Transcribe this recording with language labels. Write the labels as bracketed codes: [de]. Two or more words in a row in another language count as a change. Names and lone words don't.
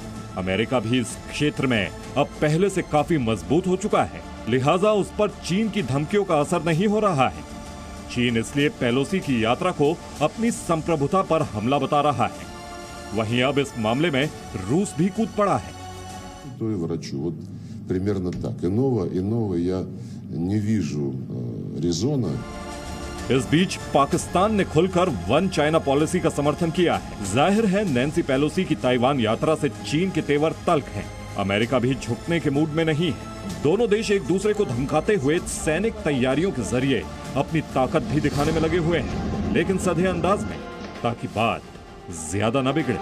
[hi] अमेरिका भी इस क्षेत्र में अब पहले से काफी मजबूत हो चुका है, लिहाजा उस पर चीन की धमकियों का असर नहीं हो रहा है। चीन इसलिए पेलोसी की यात्रा को अपनी संप्रभुता पर हमला बता रहा है। वहीं अब इस मामले में रूस भी कूद पड़ा है। [ru] То и врачу. Вот примерно так. Иного я не вижу резона. [hi] इस बीच पाकिस्तान ने खुलकर [en] One China policy [hi] का समर्थन किया है। जाहिर है नैन्सी पेलोसी की ताइवान यात्रा से चीन के तेवर तल्ख हैं। अमेरिका भी झुकने के मूड में नहीं है। दोनों देश एक दूसरे को धमकाते हुए सैनिक तैयारियों के जरिए अपनी ताकत भी दिखाने में लगे हुए हैं, लेकिन सधे अंदाज में, ताकि बात ज्यादा न बिगड़े।